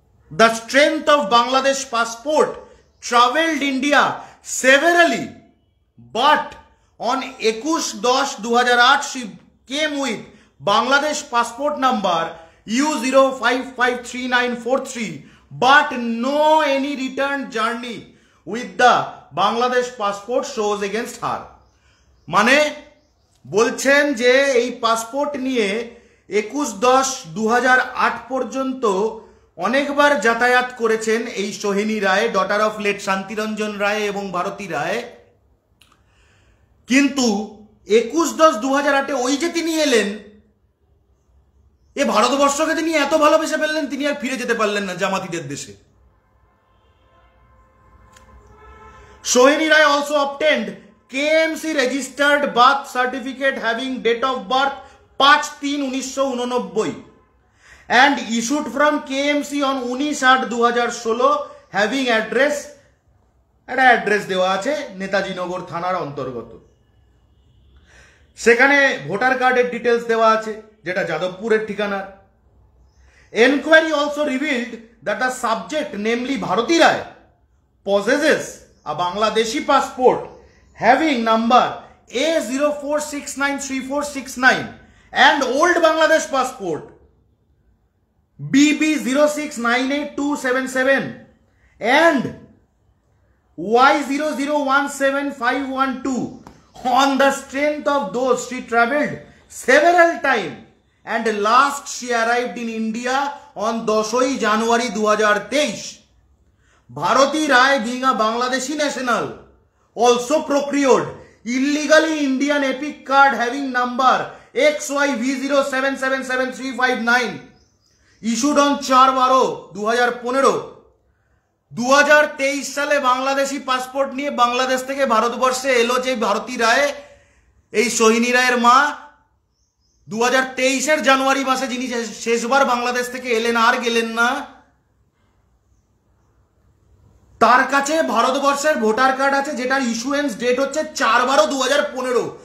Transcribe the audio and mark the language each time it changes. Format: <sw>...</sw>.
<en>the strength of Bangladesh passport traveled India severally, but on 21/10/2008 she came with Bangladesh passport number U0553943 but no any return journey with the Bangladesh passport shows against her.</en> <bn>মানে বলছেন যে এই passport নিয়ে 21/10/2008 পর্যন্ত অনেকবার যাতায়াত করেছেন এই সোহিনী রায়, ডটার অফ লেট শান্তিরঞ্জন রায় এবং ভারতী রায়, কিন্তু 21/10/2008 ওই যে তিনি এলেন, এ ভারতবর্ষকে তিনি এত ভালোবেসে ফেললেন তিনি আর ফিরে যেতে পারলেন না জামাতিদের দেশে।</bn> <en>Sohini Rai also obtained KMC registered birth certificate having date of birth 5/3/1989 and issued from KMC on 19/8/2016 having address,</en> <bn>একটা অ্যাড্রেস দেওয়া আছে নেতাজি নগর থানার অন্তর্গত। সেখানে ভোটার কার্ডের ডিটেলস দেওয়া আছে যেটা যাদবপুরের ঠিকানার।</bn> <en>Enquiry also revealed that the subject, namely Bharati Rai, possesses a Bangladeshi passport having number A04693469 and old Bangladesh passport BB0698277 and Y0017512. On the strength of those she travelled several times and last she arrived in India on 10 January 2023. Bharati Rai, being a Bangladeshi national, also procured illegally Indian epic card having number XYV0777359 issued on 4/12/2015।</en> <bn>2023 সালে Bangladeshi passport নিয়ে বাংলাদেশ থেকে ভারতবর্ষে এলো যে ভারতী রায়, এই সোহিনী রায়ের মা, 2023 জানুয়ারি মাসে যিনি শেষবার বাংলাদেশ থেকে এলেন আর গেলেন না, তার কাছে ভারতবর্ষের ভোটার কার্ড আছে যেটার ইস্যুয়েন্স ডেট হচ্ছে 4/12/2015।</bn>